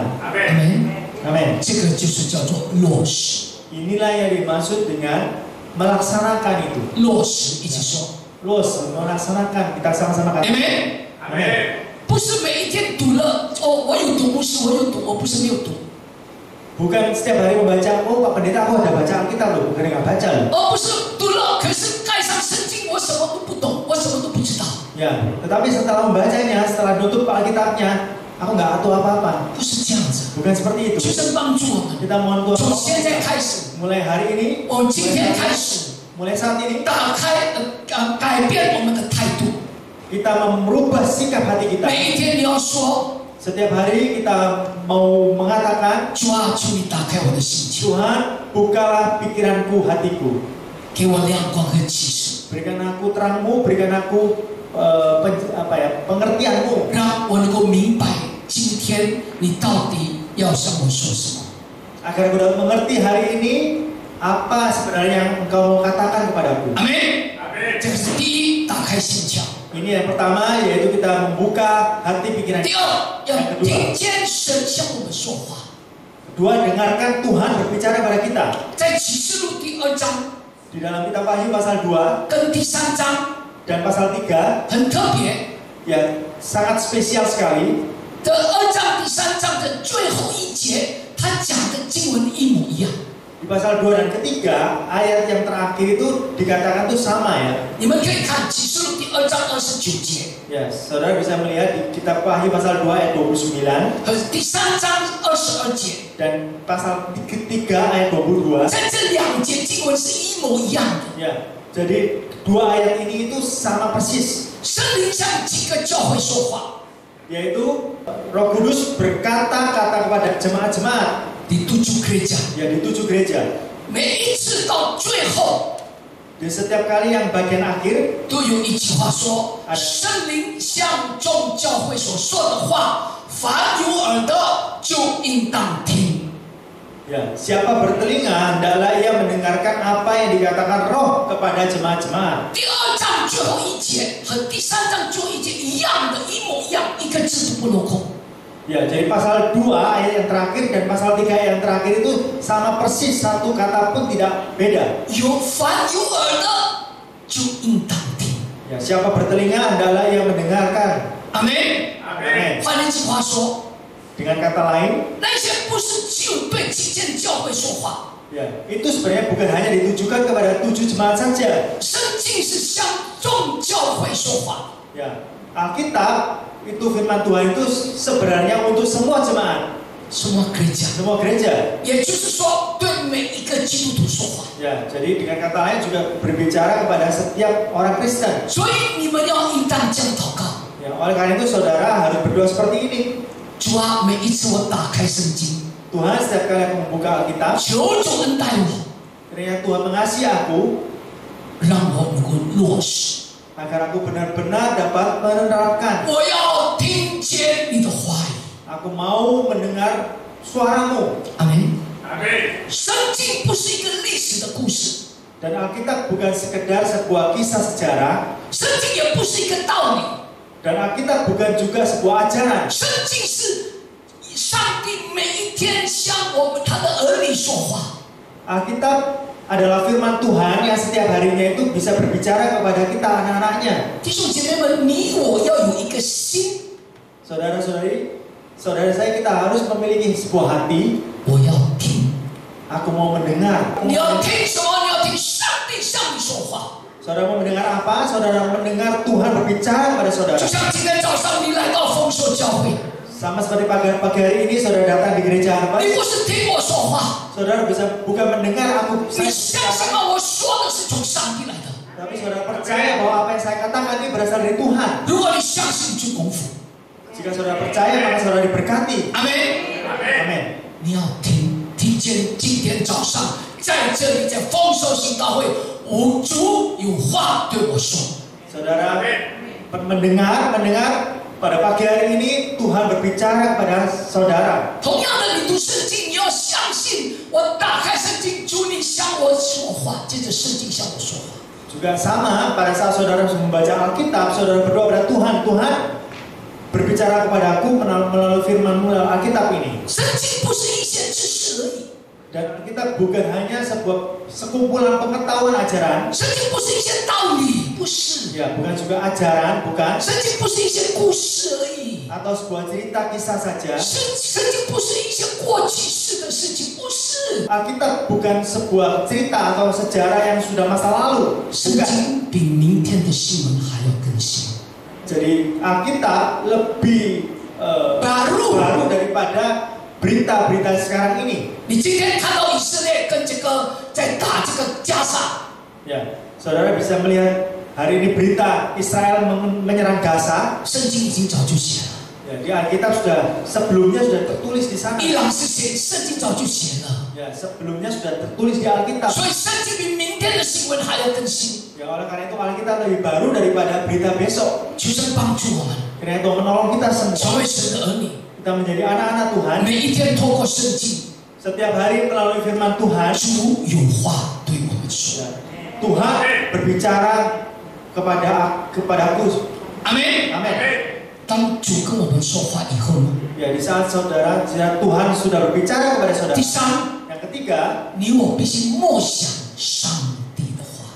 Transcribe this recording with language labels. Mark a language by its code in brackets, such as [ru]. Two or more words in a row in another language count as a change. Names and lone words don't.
[zh] 阿门。 [id] Amin. [zh] 这个就是叫做落实， [id] Inilah yang dimaksud dengan melaksanakan itu. [zh] 落实一起说， [id] Los, melaksanakan, kita sama-sama [zh] 阿 [id] katakan. [zh] 门。 [id] Amin. [zh] 不是每一天读了哦，我有读，不是我有读，我不是没有读， [id] Bukan setiap hari membaca, oh Pak Pendeta aku ada baca Alkitab loh, bukan nggak baca loh. [zh] 而不是读了，可是盖上圣经，我什么都不懂，我什么都不知道， [id] Ya, tetapi setelah membacanya, setelah nutup Alkitabnya, aku nggak tahu apa-apa. [zh] 不是这样子。 [id] Bukan seperti [zh] 求 [id] itu. [zh] 神帮助我们， [id] Kita mohon Tuhan [zh] 从 [id] tolong [zh] 现在开始， [id] mulai hari ini, [zh] 我们今天开始 [id] mulai saat ini [zh] 打开改变我们的态度。 [id] kita merubah sikap hati kita. [zh] 每一天你要说， [id] Setiap hari kita mau mengatakan, [zh] 主啊，求你打开我的心窍， [id] Tuhan bukalah pikiranku, hatiku, [zh] 给我亮光和启示， [id] berikan aku terangmu, berikan aku pengertianmu, [zh] 让我能够明白今天你到底要向我说什么。 [id] agar aku dapat mengerti hari ini apa sebenarnya yang engkau mau katakan kepadaku. [zh] 阿门。这个是第一，打开心窍。 [id] Ini yang pertama, yaitu kita membuka hati pikiran [zh] 第 [id] kita. [zh] 二，要听见神向我们说话。 [id] Kedua, dengarkan Tuhan berbicara pada kita. [zh] 在启示录第2章 [id] Di dalam kitab Wahyu pasal 2 [zh] 跟第3章 [id] dan pasal 3, [zh] 很特别， [id] ya sangat spesial sekali. [zh] 的2章、第3章的最后一节，他讲的经文一模一样。 [id] Di pasal 2 dan ketiga, ayat yang terakhir itu dikatakan tuh sama ya. [zh] 你们可以看启示录第2章29节 [id] Ya, saudara bisa melihat di kitab Wahyu pasal 2 ayat 29 [zh] 和第3章22节， [id] dan pasal ketiga ayat 22. [zh] 在这2节经文是一模一样的。 [id] Ya, jadi dua ayat ini itu sama persis, [zh] 圣灵向几个教会说话， [id] yaitu Roh Kudus berkata-kata kepada jemaat-jemaat [zh] 第7 gereja， [id] ya di 7 gereja. [zh] 每一次到最后 [id] Di setiap kali yang bagian akhir [zh] 都有一句话说：圣灵向众教会所说的话，凡有耳的就应当听。 [id] ya, siapa bertelinga hendaklah ia mendengarkan apa yang dikatakan Roh kepada jemaat-jemaat. [zh] 第2章最后一节和第3章最后一节一样的，一模一样，一个字都不落空。 [id] Ya, jadi pasal 2 ayat yang terakhir dan pasal 3 ayat yang terakhir itu sama persis, satu kata pun tidak beda. [zh] 凡有耳的就应当听。 [id] Ya, siapa bertelinga hendaklah ia mendengarkan. [zh] 阿门。 [id] Amin. [zh] 换一句话说， [id] Dengan kata lain, [zh] 那些不是只有对几间教会说话， [id] ya, itu sebenarnya bukan hanya ditujukan kepada 7 jemaat saja. [zh] 圣经是向众教会说话。 [id] Ya, Alkitab itu firman Tuhan itu sebenarnya untuk semua jemaat, [zh] 什么gereja？ [id] semua gereja. [zh] 也就是说，对每一个基督徒说话。 [id] Ya, jadi dengan kata lain juga berbicara kepada setiap orang Kristen. [zh] 所以你们要应当这样祷告。 [id] Ya, oleh karena itu saudara harus berdoa seperti ini. [zh] 主啊，每一次我打开圣经， [id] Tuhan, setiap kali aku membuka Alkitab, [zh] 求主恩待我， [id] kiranya Tuhan mengasihi aku [zh] 让我能够落实。 [id] agar aku benar-benar dapat menerapkan. [zh] 我要听见你的话语。 [id] Aku mau mendengar suaramu. [zh] 阿门。 [id] Amin. [zh] 圣经不是一个历史的故事， [id] Dan Alkitab bukan sekedar sebuah kisah sejarah. [zh] 圣经也不是一个道理， [id] Dan Alkitab bukan juga sebuah ajaran. [zh] 圣经是上帝每一天向我们他的儿女说话。 [id] Alkitab adalah firman Tuhan yang setiap harinya itu bisa berbicara kepada kita anak-anaknya. [zh] 弟兄姐妹们，你我要有一个心， [id] Saudara-saudari, saudara saya kita harus memiliki sebuah hati. [zh] 我要听。 [id] Aku mau mendengar. [zh] 你要听什么？你要听上帝向你说话。 [id] Saudara mau mendengar apa? Saudara mendengar Tuhan berbicara kepada saudara. [zh] 就像今天早上你来到丰收教会， [id] Sama seperti pagi hari ini saudara datang di gereja Harvest. [zh] 你不是听我说话， [id] Saudara bisa bukan mendengar aku [zh] 你相信吗？我说的是从上帝来的。 [id] tapi saudara percaya bahwa apa yang saya katakan ini berasal dari Tuhan. [zh] 如果你相信，就功夫。 [id] Jika saudara percaya maka saudara diberkati. [zh] 阿门。 [id] Amin. [zh] 你要听见今天早上在这里在丰收行道会，我主有话对我说。 [id] Saudara mendengar pada pagi hari ini Tuhan berbicara kepada saudara. [zh] 同样的，你读圣经，你要相信，我打开圣经，主你向我说话，接着圣经向我说话。 [id] Juga sama pada saat saudara membaca Alkitab, saudara berdoa kepada Tuhan, Tuhan berbicara kepadaku melalui firman-Mu dalam Alkitab ini. [zh] 圣经不是一些知识而已， [id] Dan Alkitab bukan hanya sebuah sekumpulan pengetahuan ajaran, [zh] 圣经不是一些道理，不是， [id] ya bukan juga ajaran, bukan [zh] 圣经不是一些故事而已， [id] atau sebuah cerita kisah saja. [zh] 圣经不是一些过去式的事情，不是。 [id] Alkitab bukan sebuah cerita atau sejarah yang sudah masa lalu, [zh] 圣 [id] bukan. [zh] 经比明天的新闻还要更新。 [id] Jadi Alkitab lebih baru daripada berita-berita sekarang ini. [zh] 你今天看到以色列跟这个在打这个加沙， [id] Ya, saudara bisa melihat hari ini berita Israel menyerang Gaza. [zh] 圣经已经早就写了。 [id] Ya, di Alkitab sebelumnya sudah tertulis di sana. [zh] 伊朗是写，圣经早就写了。 [id] Ya, sebelumnya sudah tertulis di Alkitab. [zh] 所以圣经比明天的新闻还要更新。 [id] Ya, oleh karena itu Alkitab lebih baru daripada berita besok. [zh] 求神帮助我们， [id] Karena itu menolong kita [zh] 成 [id] semua. [zh] 为神的儿女， [id] Kita menjadi anak-anak Tuhan. [zh] 每一天透过圣经， [id] Setiap hari melalui firman Tuhan, [zh] 主有话对我们说。 [id] ya, Tuhan berbicara kepadaku. [zh] 阿门。 [id] Amin. [zh] 当主跟我们说话以后呢， [id] Ya, di saat Tuhan sudah berbicara kepada saudara. [zh] 第三， [id] Yang ketiga, [zh] 你我必须默想上帝的话。